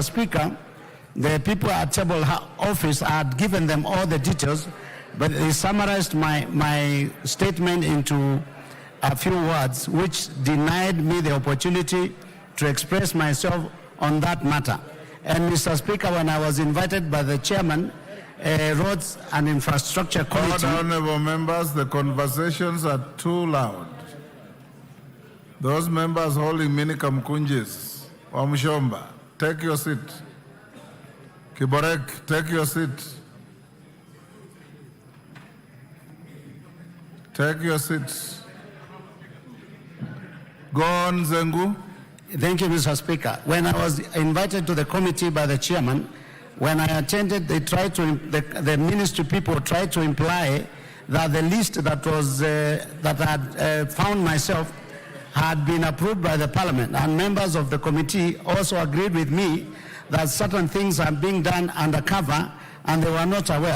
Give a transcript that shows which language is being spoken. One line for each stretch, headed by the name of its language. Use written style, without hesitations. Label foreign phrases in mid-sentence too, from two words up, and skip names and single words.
English: Speaker, the people at Table Office had given them all the details, but they summarized my statement into a few words, which denied me the opportunity to express myself on that matter. And Mr. Speaker, when I was invited by the chairman, Roads and Infrastructure Committee... Honorable members, the conversations are too loud. Those members holding minicam kunjis, Wamshomba, take your seat. Kiborek, take your seat. Take your seats. Go on, Zengu. Thank you, Mr. Speaker. When I was invited to the committee by the chairman, when I attended, they tried to, the ministry people tried to imply that the list that was that I had found myself had been approved by the parliament, and members of the committee also agreed with me that certain things are being done undercover and they were not aware.